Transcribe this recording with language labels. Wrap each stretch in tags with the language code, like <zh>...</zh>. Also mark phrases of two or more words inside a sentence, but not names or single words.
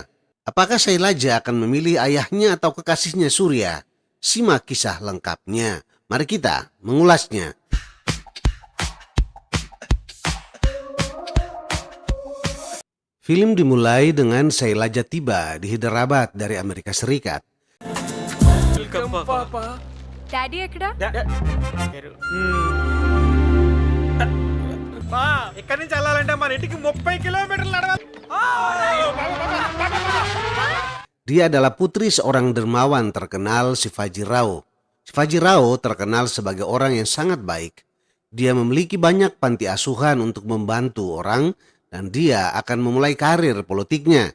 <id>Apakah Sailaja akan memilih ayahnya atau kekasihnya Surya? Simak kisah lengkapnya. Mari kita mengulasnya. Film dimulai dengan Sailaja tiba di Hyderabad dari Amerika Serikat.</id> <te>డాడీ ఎక్కడా మా ఇక్కడి నుంచి వెళ్ళాలంటే మన ఇంటికి 30 కిలోమీటర్లు నడవాలి.</te> <id>Dia adalah putri seorang dermawan terkenal Shivaji Rao. Shivaji Rao terkenal sebagai orang yang sangat baik. Dia memiliki banyak panti asuhan untuk membantu orang dan dia akan memulai karir politiknya.</id>